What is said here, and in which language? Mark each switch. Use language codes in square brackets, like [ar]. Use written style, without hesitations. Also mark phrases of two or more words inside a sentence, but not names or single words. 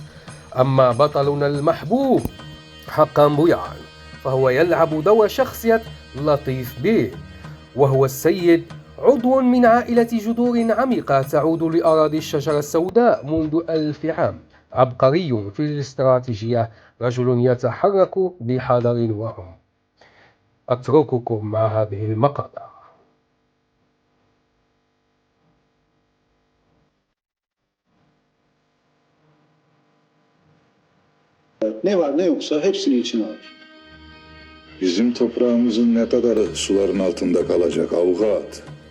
[ar] أما بطلنا المحبوب حقا بويان، فهو يلعب دور شخصية لطيف بيه، وهو السيد، عضو من عائلة جذور عميقة تعود لأراضي الشجرة السوداء منذ 1000 عام. عبقري في الاستراتيجية، رجل يتحرك بحذر وعمق. أترككم مع هذه المقطع. [tr] Ne var ne yoksa hepsini içine alır. Bizim toprağımızın ne kadarı suların altında kalacak avukat?